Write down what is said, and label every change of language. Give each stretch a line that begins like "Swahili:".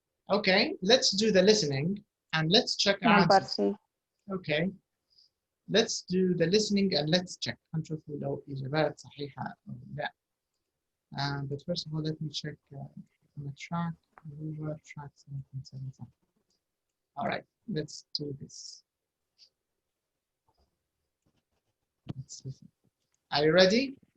English: Okay, let's do the listening and let's check our Number answers. C. Okay, let's do the listening and let's check.
Arabic: هنشوف لو إجابات صحيحة أو لا.
English: But first of all, let me check on the track. Track 7.7. All right, let's do this. Let's listen. Are you ready?